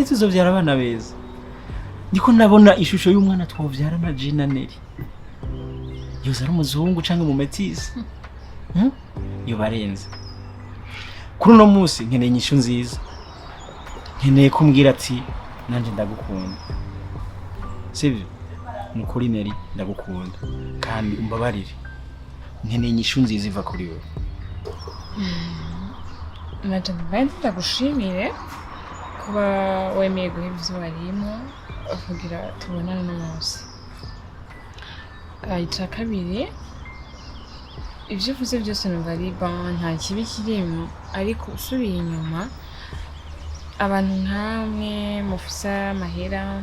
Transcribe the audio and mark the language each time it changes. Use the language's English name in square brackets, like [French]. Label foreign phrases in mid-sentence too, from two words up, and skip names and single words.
[Rundi] tuzovyara abana beza ndiko nabona ishusho y'umwana twovyara na Gina Neri yoza ari umuzungu canke mu metisi yo barenze kuri uno munsi nkeneye inyishu nziza nkeneye kumbwira ati nanje ndagukunda sivyo mukuri Neri ndagukunda kandi umbabarire nkeneye inyishu nziza iva kuri wewe Naje ndagushimire kuba wemeye guha ibyo warimo kugira tubonane n'umunsi icya kabiri ibyo uvuze byose numva ari nta kibi kirimo ariko usubiye inyuma abantu nkamwe mufise amahera